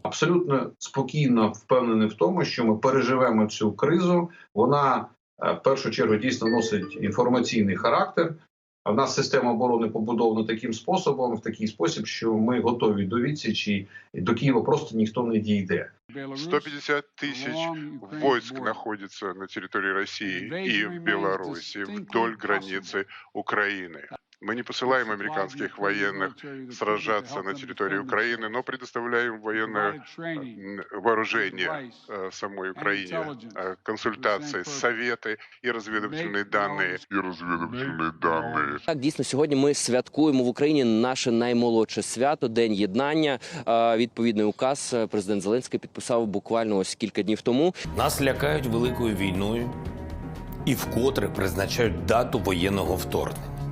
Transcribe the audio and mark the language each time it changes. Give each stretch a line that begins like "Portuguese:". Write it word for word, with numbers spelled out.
Ukrainian: Абсолютно спокійно впевнений в тому, що ми переживемо цю кризу. Вона в першу чергу дійсно носить інформаційний характер. А в нас система оборони побудована таким способом, в такий спосіб, що ми готові до відсічі, і до Києва просто ніхто не дійде.
Russian: сто пятьдесят тысяч войск находится на территории России и в Беларуси вдоль границы Украины. Мы не посылаем американских военных сражаться на территории Украины, но предоставляем военное вооружение самой Украине, консультации, советы и разведывательные данные.
Ukrainian: І розвідувальні дані. Так, дійсно, сьогодні ми святкуємо в Україні наше наймолодше свято, День Єднання. Відповідний указ президент Зеленський підписав буквально ось кілька днів тому. Нас лякають великою війною і вкотре призначають дату воєнного вторгнення.